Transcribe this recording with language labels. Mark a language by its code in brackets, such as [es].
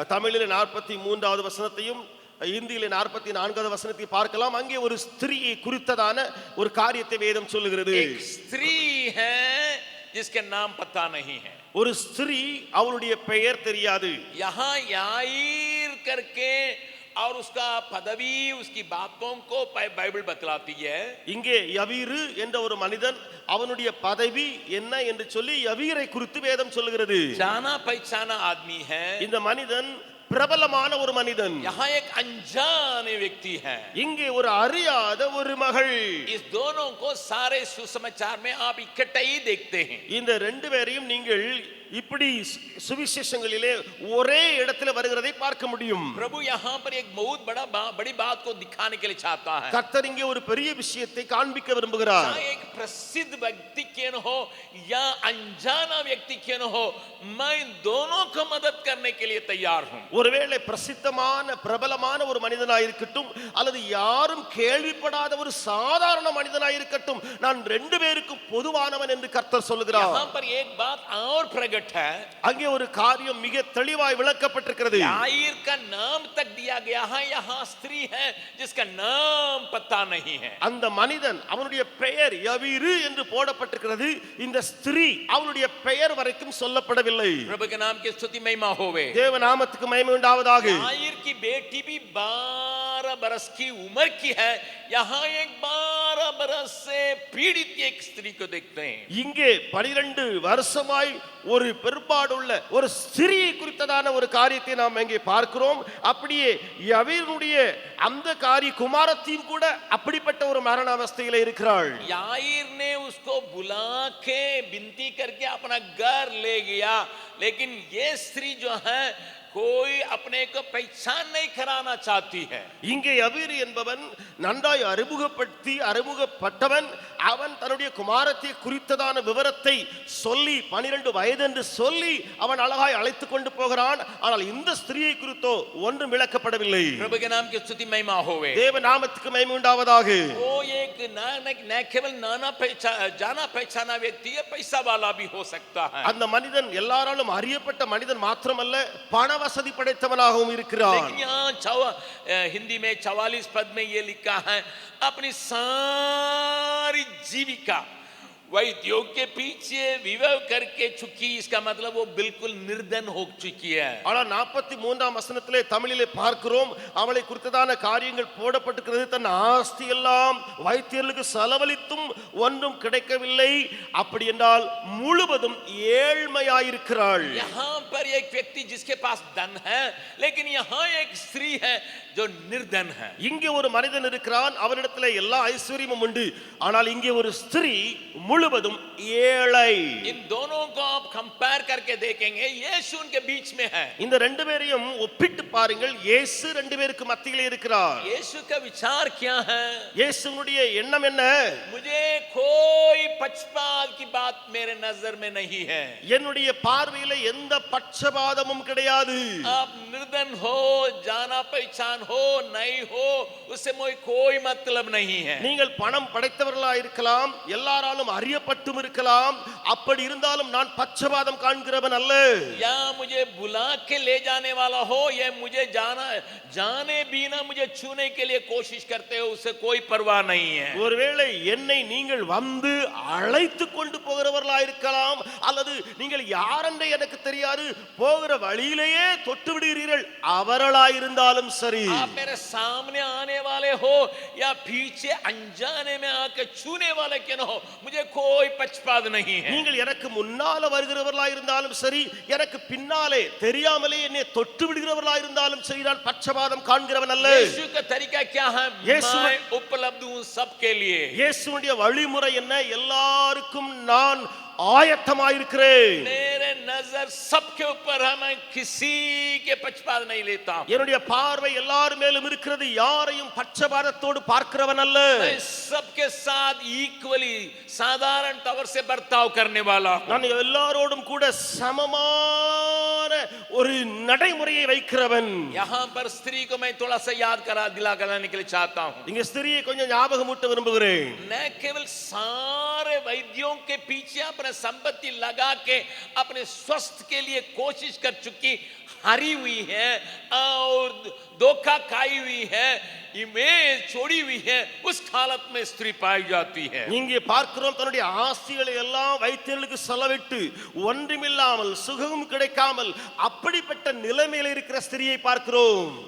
[ta] தமிழிலே 43வது வசனத்தையும் இந்தியிலே 44வது வசனத்தை பார்க்கலாம். அங்கே ஒரு ஸ்திரீயை குறித்ததான ஒரு காரியத்தை வேதம் சொல்லுகிறது. [hi] एक स्त्री है जिसके नाम पता नहीं है। [ta] ஒரு ஸ்திரீ, அவளுடைய பெயர் தெரியாது. [hi] यहाँ याईर करके और उसका पदवी, उसकी बातों को बाइबल बतलाती है। [ta] இங்கே யவீரு என்ற ஒரு மனிதன், அவனுடைய பதவி என்ன என்று சொல்லி யவீரை குறித்து வேதம் சொல்லுகிறது. [hi] जाना पहचाना आदमी है। [ta] இந்த மனிதன் பிரபலமான ஒரு மனிதன். [hi] यहाँ एक अनजाने व्यक्ति है। [ta] இங்கே ஒரு அறியாத ஒரு மகள். [hi] इस दोनों को सारे सुसमाचार में आप इकट्ठे ही देखते हैं। [ta] இந்த ரெண்டு பேரையும் நீங்கள் இப்படி சுவிசேஷங்களிலே ஒரே இடத்துல வருகிறதை பார்க்க முடியும். [hi] प्रभु यहाँ पर एक बहुत बड़ी बात को दिखाने के लिए चाहता है। [ta] கர்த்தர் இங்கே ஒரு பெரிய விஷயத்தை காண்பிக்க விரும்புகிறார். [hi] चाहे एक प्रसिद्ध व्यक्ति क्यों न हो या अनजाना व्यक्ति क्यों न हो, मैं दोनों को मदद करने के लिए तैयार हूं। [ta] ஒருவேளை பிரசித்தமான பிரபலமான ஒரு மனிதனாய் இருக்கட்டும் அல்லது யாரும் கேள்விப்படாத ஒரு சாதாரண மனிதனாய் இருக்கட்டும், நான் ரெண்டு பேருக்கும் பொதுவானவன் என்று கர்த்தர் சொல்லுகிறார். [hi] यहाँ पर एक बात और प्रकट है। [ta] அங்கே ஒரு காரியம் மிக தெளிவாய் விளக்கப்பட்டிருக்கிறது. [hi] याईर का नाम तक दिया गया है, यहाँ स्त्री है जिसका नाम पता नहीं है। [ta] அந்த மனிதன், அவனுடைய பெயர் யவீரு என்று போடப்பட்டிருக்கிறது. இந்த ஸ்திரீ அவனுடைய பெயர் வரைக்கும் சொல்லப்படவில்லை. [hi] प्रभु के नाम की स्तुति महिमा होवे। [ta] தேவ நாமத்துக்கு மகிமை உண்டாவதாக. [hi] याईर की बेटी भी 12 बरस की उम्र की है। यहाँ एक 12 बरस से पीड़ित एक स्त्री को देखते हैं। [ta] இங்கே 12 வருஷமாய் ஒரு பெரும்பாடுள்ள ஒரு ஸ்திரியை குறித்ததான ஒரு காரியத்தை நாம் இங்கே பார்க்கிறோம். அப்படியே யவீருடைய அந்த குமாரத்தியும் கூட அப்படிப்பட்ட ஒரு மரண அவஸ்தையில இருக்கிறாள். [hi] याईर ने उसको बुला के विनती करके अपना घर ले गया, लेकिन ये स्त्री जो है कोई अपने को पहचान नहीं कराना चाहती है. [ta] இங்கே யவீரு என்பவன் நன்றாய் அறிமுகப்பட்டவன். அவன் தன்னுடைய குமாரத்தை குறித்ததான விவரத்தை சொல்லி 12 வயது என்று சொல்லி அவன் அழகாய் அழைத்துக் கொண்டு போகிறான். ஆனால் இந்த ஸ்திரியை குறித்தோ ஒன்றும் விளக்கப்படவில்லை. [hi] प्रभु के नाम की स्तुति महिमा होवे. [ta] தேவ நாமத்துக்கு மகிமை உண்டாவதாக. [hi] वो एक न केवल जाना पहचाना व्यक्ति है, पैसा वाला भी हो सकता है. [ta] அந்த மனிதன் எல்லாராலும் அறியப்பட்ட மனிதன் மாத்திரமல்ல, பண வசதி படைத்தவனாகவும் இருக்கிறான். [hi] लेकिन यहाँ हिंदी में 44 पद में ये लिखा है, अपनी सारी जीविका वैद्यों के पीछे विवाह करके चुकी. इसका मतलब वो बिल्कुल निर्धन हो चुकी है. [ta] ஆனால் 43ஆம் வசனத்திலே தமிழிலே பார்க்கிறோம், அவளை குறித்ததான காரியங்கள் போடப்பட்டிருக்கிறது. தன் ஆஸ்தி எல்லாம் வைத்தியர்களுக்கு செலவழித்தும் ஒன்றும் கிடைக்கவில்லை. அப்படி என்றால் முழுவதும் ஏழ்மையாயிருக்கிறாள். [hi] यहाँ पर एक व्यक्ति जिसके पास धन है, लेकिन यहाँ एक स्त्री है जो निर्धन है. [ta] இங்கே ஒரு மனிதன் இருக்கிறான், அவனிடத்தில் எல்லா ஐஸ்வர்யமும் உண்டு. ஆனால் இங்கே ஒரு ஸ்திரீ முழுவதும் ஏழை. [hi] इन दोनों को आप कंपेयर करके देखेंगे, यीशु उनके बीच में है. [ta] இந்த ரெண்டு பேரையும் ஒப்பிட்டு பாருங்கள். இயேசு ரெண்டு பேருக்கு மத்தியிலே இருக்கிறார். [hi] यीशु का विचार क्या है? [ta] இயேசுனுடைய எண்ணம் என்ன? [hi] मुझे कोई पक्षपात की बात मेरे नजर में नहीं है. [ta] என்னுடைய பார்வையில எந்த பட்சபாதமும் கிடையாது. [hi] आप निर्धन हो, जाना पहचान हो नहीं हो, उससे कोई मतलब नहीं है. [ta] நீங்கள் பணம் படைத்தவர்களா இருக்கலாம், எல்லாராலும் அறியப்பட்டும் இருக்கலாம். அப்படி இருந்தாலும் நான் பட்சபாதம் காண்கிறவன் அல்ல. [hi] या मुझे बुला के ले जाने वाला हो, या मुझे जाने बिना मुझे छूने के लिए कोशिश करते हो, उससे कोई परवाह नहीं है. [ta] ஒருவேளை என்னை நீங்கள் வந்து அழைத்து கொண்டு போகிறவர்களா இருக்கலாம், அல்லது நீங்கள் யாரென்று எனக்கு தெரியாது, போகிற வழியிலேயே தொட்டு விடுகிறீர்கள், அவர்களாய் இருந்தாலும் சரி. [hi] आप मेरे सामने आने वाले हो या पीछे अनजाने में आके छूने वाले क्यों हो, मुझे कोई पक्षपात नहीं है. [ta] நீங்கள் எனக்கு முன்னால வருகிறவர்களா இருந்தாலும் சரி, எனக்கு பின்னாலே தெரியாமலே என்னை தொட்டு விடுகிறவர்களா இருந்தாலும் சரி, நான் பட்சபாதம் காண்கிறவன் அல்ல. [hi] यीशु का तरीका क्या है? मैं उपलब्ध हूं सबके लिए. [ta] இயேசுவுடைய வழிமுறை என்ன? எல்லாருக்கும் நான் ஆயத்தமாயிருக்கிறேன். [hi] मेरे नजर सबके ऊपर है, मैं किसी के पक्षपात नहीं लेता हूं. [ta] என்னுடைய பார்வை எல்லார் மேலும் இருக்கிறது, யாரையும் பட்சபாதத்தோடு பார்க்கிறவன் அல்ல. [hi] मैं सबके साथ इक्वली साधारण तौर से बर्ताव करने वाला हूं. [ta] நான் எல்லாரோடும் கூட சமமான ஒரு நடைமுறையை வைக்கிறவன். [hi] यहां पर स्त्री को मैं थोड़ा सा याद दिला कराने के लिए चाहता हूं. [ta] இங்க ஸ்திரியை கொஞ்சம் ஞாபகமூட்ட விரும்புகிறேன். [hi] न केवल सारे वैद्यों के पीछे अपने संपत्ति लगा के अपने स्वास्थ्य के लिए कोशिश कर चुकी, हारी हुई है और धोखा खाई हुई है, इमेज छोड़ी हुई है, उस हालत में स्त्री पाई जाती है. [ta] இங்கே பார்க்கிறோம், தன்னுடைய ஆஸ்திகளை எல்லாம் வைத்தியர்களுக்கு செலவிட்டு ஒன்றுமில்லாமல் சுகமும் கிடைக்காமல் அப்படிப்பட்ட நிலைமையில் இருக்கிற ஸ்திரியை பார்க்கிறோம்.